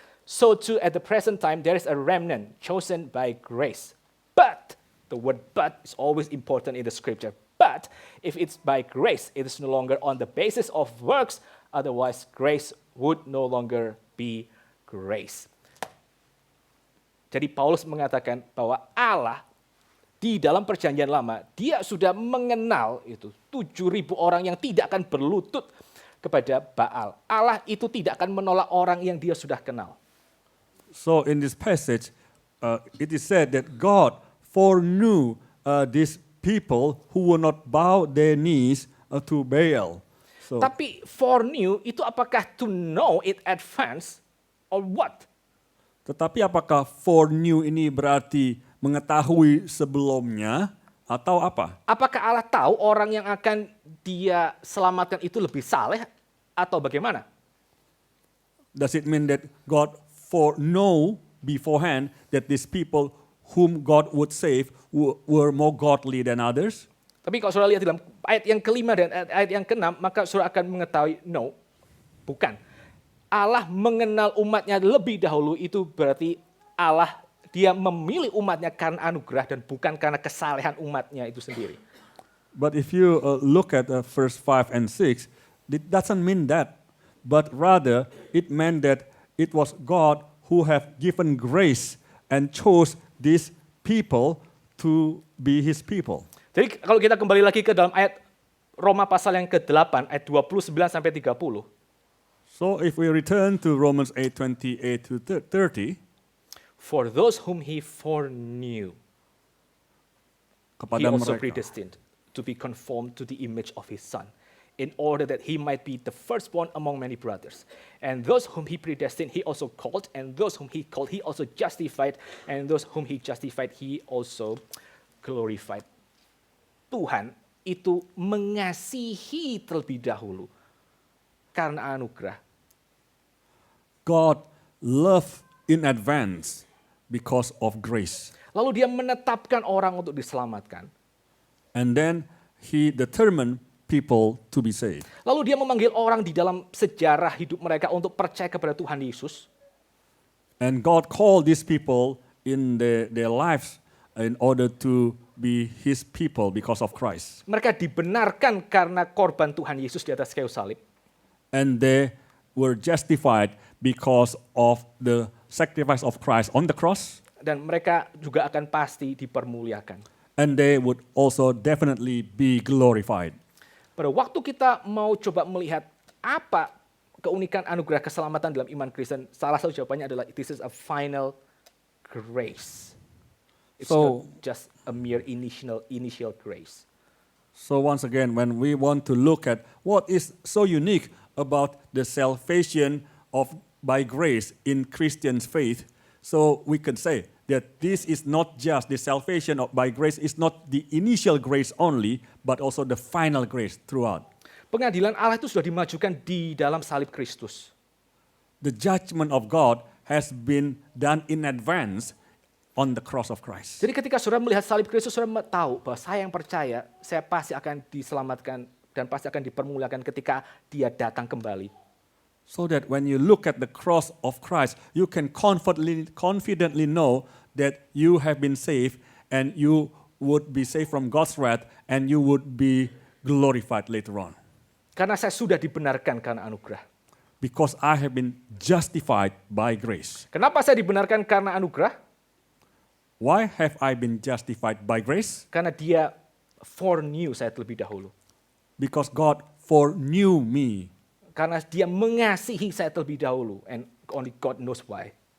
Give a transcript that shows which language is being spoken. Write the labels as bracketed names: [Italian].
[English] so too at the present time there is a remnant chosen by grace. But, the word but is always important in the scripture. But, if it's by grace, it is no longer on the basis of works, otherwise grace would no longer be grace. [Indonesian] Jadi Paulus mengatakan bahwa Allah di dalam perjanjian lama, dia sudah mengenal itu 7.000 orang yang tidak akan berlutut kepada Baal. Allah itu tidak akan menolak orang yang dia sudah kenal. [English] So in this passage, it is said that God foreknew these people who will not bow their knees to Baal. So, [Indonesian] Tapi [English] foreknew [Indonesian] itu apakah [English] to know in advance or what? [Indonesian] tetapi apakah foreknew ini berarti mengetahui sebelumnya atau apa? Apakah Allah tahu orang yang akan dia selamatkan itu lebih saleh atau bagaimana? [English] Does it mean that God foreknow beforehand that these people whom God would save were more godly than others? [Indonesian] Tapi kalau saudara lihat dalam ayat yang kelima dan ayat yang keenam, maka saudara akan mengetahui, no, bukan. Allah mengenal umatnya lebih dahulu, itu berarti Allah, dia memilih umatnya karena anugerah dan bukan karena kesalehan umatnya itu sendiri. [English] But if you look at verse 5 and 6, it doesn't mean that. But rather, it meant that it was God who have given grace and chose these people to be his people. [Indonesian] Jadi kalau kita kembali lagi ke dalam ayat Roma pasal yang ke-8, ayat 29 sampai 30. [English] So if we return to Romans 8:28 to 30, For those whom he foreknew, he [Indonesian] kepada [English] also [Indonesian] mereka, [English] predestined to be conformed to the image of his son, in order that he might be the firstborn among many brothers. And those whom he predestined, he also called, and those whom he called, he also justified, and those whom he justified, he also glorified. [Indonesian] Tuhan itu mengasihi terlebih dahulu karena anugerah. [English] God loved in advance because of grace. [Indonesian] Lalu dia menetapkan orang untuk diselamatkan. [English] And then he determined people to be saved. [Indonesian] Lalu dia memanggil orang di dalam sejarah hidup mereka untuk percaya kepada Tuhan Yesus. [English] And God called these people in their lives in order to be his people because of Christ. [Indonesian] Mereka dibenarkan karena korban Tuhan Yesus di atas kayu salib. [English] And they were justified because of the sacrifice of Christ on the cross. [Indonesian] Dan mereka juga akan pasti dipermuliakan. [English] And they would also definitely be glorified. [Indonesian] Pada waktu kita mau coba melihat apa keunikan anugerah keselamatan dalam iman Kristen, salah satu jawabannya adalah [English] this is a final grace. It's So- not just a mere initial grace. So once again, when we want to look at what is so unique about the salvation of by grace in Christian faith, so we can say that this is not just the salvation of by grace is not the initial grace only, but also the final grace throughout. [Indonesian] Pengadilan Allah itu sudah dimajukan di dalam salib Kristus. [English] The judgment of God has been done in advance on the cross of Christ. [Indonesian] Jadi ketika saudara melihat salib Kristus, saudara tahu bahwa saya yang percaya, saya pasti akan diselamatkan dan pasti akan dipermuliakan ketika dia datang kembali. [English] So that when you look at the cross of Christ, you can confidently know that you have been saved and you would be saved from God's wrath and you would be glorified later on. [Indonesian] Karena saya sudah dibenarkan karena anugerah. [English] Because I have been justified by grace. [Indonesian] Kenapa saya dibenarkan karena anugerah? [English] Why have I been justified by grace? [Indonesian] Karena dia foreknew saya terlebih dahulu. [English] Because God foreknew me. [Indonesian] Karena dia mengasihi saya terlebih dahulu. [English] And only God knows why.